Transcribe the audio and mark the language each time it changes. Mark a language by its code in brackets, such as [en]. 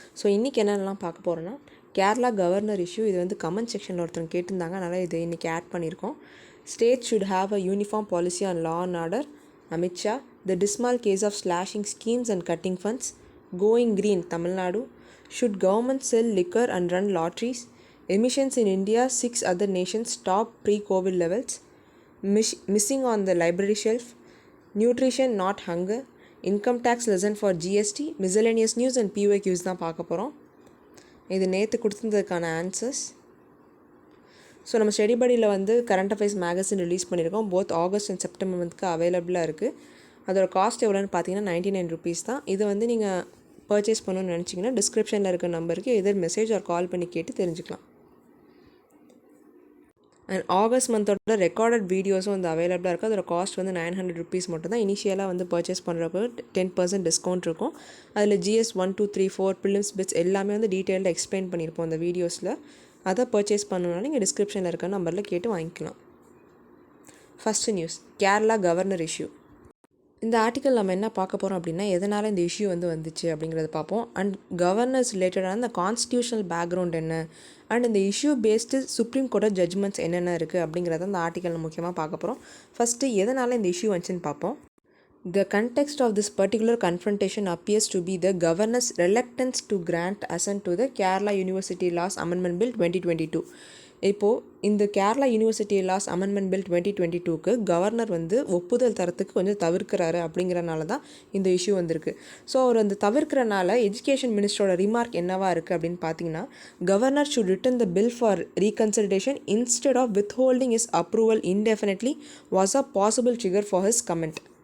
[ta] So இன்றைக்கி என்னென்னலாம் பார்க்க போகிறோன்னா, கேரளா கவர்னர் இஷ்யூ. இது வந்து கமெண்ட் செக்ஷனில் ஒருத்தர் கேட்டிருந்தாங்க, அதனால் இது இன்றைக்கி ஆட் பண்ணியிருக்கோம். [en] State should have a uniform policy on law and order. Amit Shah. The dismal case of slashing schemes and cutting funds. Going green, Tamil Nadu. Should government sell liquor and run lotteries. Emissions in India 6 other nations top pre-COVID levels. Missing on the library shelf. Nutrition not hunger. Income tax lesson for GST. Miscellaneous news and PYQs [ta] தான் பார்க்க போகிறோம். இது நேற்று கொடுத்துருந்ததுக்கான answers. So நம்ம study படியில் வந்து current affairs magazine release பண்ணியிருக்கோம். Both August and September மந்த்க்கு அவைலபிளாக இருக்குது. அதோட காஸ்ட் எவ்வளோன்னு பார்த்தீங்கன்னா 99 rupees தான். இதை வந்து நீங்கள் பர்ச்சேஸ் பண்ணணும்னு நினச்சிங்கன்னா டிஸ்கிரிப்ஷனில் இருக்க நம்பருக்கு எதர் மெசேஜ் ஆர் கால் பண்ணி கேட்டு தெரிஞ்சுக்கலாம். அண்ட் ஆகஸ்ட் மந்தோட ரெக்கார்டட் வீடியோஸும் வந்து அவைலபிளாக இருக்குது. அதோட காஸ்ட் வந்து 900 rupees மட்டும் தான். இனிஷியலாக வந்து பர்ச்சேஸ் பண்ணுறப்போ 10% டிஸ்கவுண்ட் இருக்கும். அதில் GS 1, 2, 3, 4 ப்ரிலிம்ஸ் பிட்ஸ் எல்லாமே வந்து டீட்டெயில்டாக எக்ஸ்பிளைன் பண்ணியிருப்போம் அந்த வீடியோஸில். அதை பர்ச்சேஸ் பண்ணணும்னா நீங்கள் டிஸ்கிரிப்ஷனில் இருக்க நம்பரில் கேட்டு வாங்கிக்கலாம். First news, Kerala governor issue. இந்த ஆர்டிக்கல் நம்ம என்ன பார்க்க போகிறோம் அப்படின்னா, எதனால் இந்த இஷ்யூ வந்து வந்துச்சு அப்படிங்கிறத பார்ப்போம். அண்ட் கவர்னர்ஸ் ரிலேட்டடான இந்த கான்ஸ்டியூஷனல் பேக்ரவுண்ட் என்ன, அண்ட் இந்த இஷ்யூ பேஸ்டு சுப்ரீம் கோர்ட்டோட ஜட்ஜ்மெண்ட்ஸ் என்னென்ன இருக்குது அப்படிங்கிறத அந்த ஆர்டிக்கல் முக்கியமாக பார்க்க போகிறோம். ஃபஸ்ட்டு எதனால் இந்த இஷ்யூ வந்துச்சுன்னு பார்ப்போம். [en] The context of this particular confrontation appears to be the governor's reluctance to grant assent to the Kerala University Laws Amendment Bill 2022. [ta] இப்போது இந்த Kerala university loss amendment bill 2022க்கு governor வந்து ஒப்புதல் தரத்துக்கு கொஞ்சம் தவிர்க்கிறாரு அப்படிங்கிறனால தான் இந்த இஷ்யூ வந்திருக்கு. ஸோ அவர் அந்த தவிர்க்கிறனால எஜுகேஷன் மினிஸ்டரோட ரிமார்க் என்னவா இருக்குது அப்படின்னு பார்த்தீங்கன்னா, [en] Governor should return the bill for reconsideration instead of withholding is approval indefinitely was a possible trigger for his comment.